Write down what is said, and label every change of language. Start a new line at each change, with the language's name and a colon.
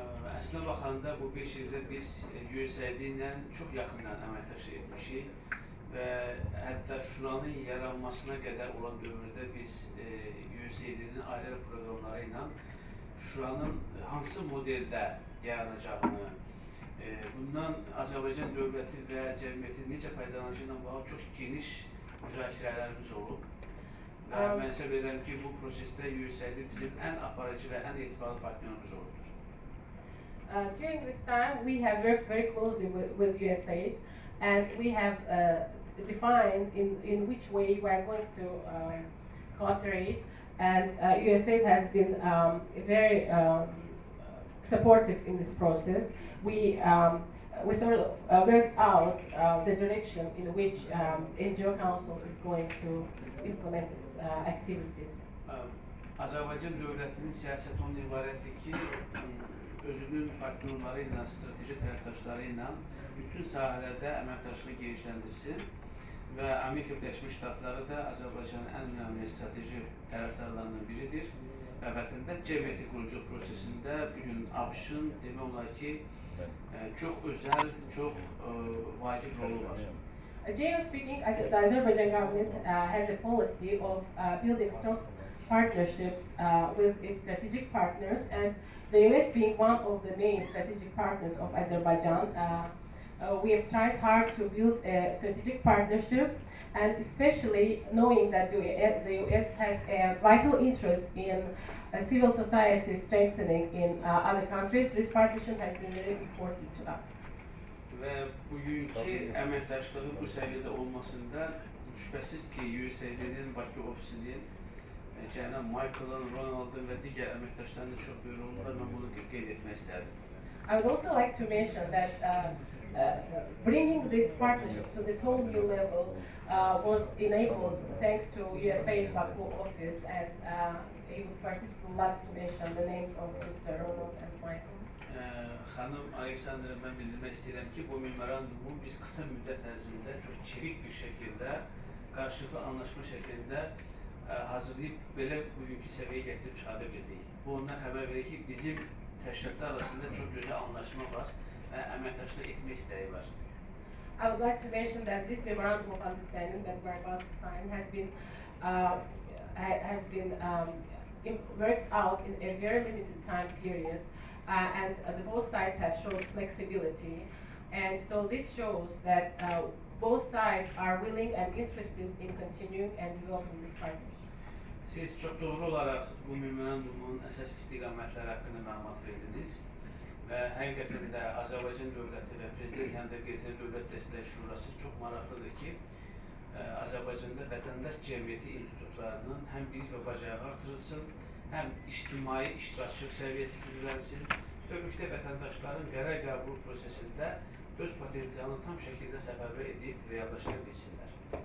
Azerbaijani: Əslində baxanda bu 5 ildə biz USAID ilə çox yaxından əməkdaşlıq etmişik və hətta şuranın yaranmasına qədər olan dövrdə biz USAID-nin ayrı proqramları ilə şuranın hansı modeldə yaranacağını, bundan Azərbaycan dövləti və cəmiyyəti necə faydalanacağı ilə bağlı çox geniş müzakirələrimiz olub. Və mən hesab edirəm ki, bu prosesdə USAID bizim ən aparıcı və ən etibarlı partnerimiz olubdur.
English: During this time, we have worked very closely with USAID, and we have defined in which way we are going to cooperate. And USAID has been very supportive in this process. We sort of worked out the direction in which NGO Council is going to implement its activities.
Azerbaijani: Azərbaycan dövlətinin siyasəti ondan ibarətdir ki, özünün partnerləri ilə, strateji tərəfdaşları ilə bütün sahələrdə əməkdaşlığı genişləndirsin və Amerika Birləşmiş Ştatları da Azərbaycanın ən önəmli strateji tərəfdarlarından biridir və vətəndaş cəmiyyəti qurucu prosesində bugün ABŞ-ın demək olar ki, çox özəl, çox vacib rolu var.
English: Generally speaking, the Azerbaijan government has a policy of building strong partnerships with its strategic partners, and the US being one of the main strategic partners of Azerbaijan. We have tried hard to build a strategic partnership, and especially knowing that the US has a vital interest in civil society strengthening in other countries, this partnership has been very important to us.
Azerbaijani: Və bugünkü əməkdaşlığı bu səviyyədə olmasında şübhəsiz ki, USAID-nin Bakı ofisinin cənab Michael'ın, Ronald'ın və digər əməkdaşlarının da çox böyük rolu var, mən bunu qeyd etmək istərdim.
English: I would also like to mention that bringing this partnership to this whole new level was enabled thanks to USAID Baku office, and I would particularly like to mention the names of Mr. Ronald and Michael.
Azerbaijani: Xanım Aleksandra, mən bildirmək istəyirəm ki, bu memorandumu biz qısa müddət ərzində çox çevik bir şəkildə, qarşılıqlı anlaşma şəklində hazırlayıb belə bugünkü səviyyəyə gətirib çıxarda bildik. Bu ondan xəbər verir ki, bizim təşkilatlar arasında çox gözəl anlaşma var və əməkdaşlıq etmək istəyi var.
English: I would like to mention that this memorandum of understanding that we're about to sign has been worked out in a very limited time period, and both sides have shown flexibility, and so this shows that both sides are willing and interested in continuing and developing this partnership.
Azerbaijani: Siz çox doğru olaraq bu memorandumun əsas istiqamətləri haqqında məlumat verdiniz və həqiqətən də Azərbaycan dövləti və Prezident yanında qeyri dövlət dəstəkləri şurası çox maraqlıdır ki, Azərbaycanda vətəndaş cəmiyyəti institutlarının həm bilik və bacarığı artırılsın, həm ictimai iştirakçılıq səviyyəsi güclənsin, bütövlükdə vətəndaşların qərar qəbul prosesində öz potensialını tam şəkildə səfərbər edib reallaşdıra bilsinlər.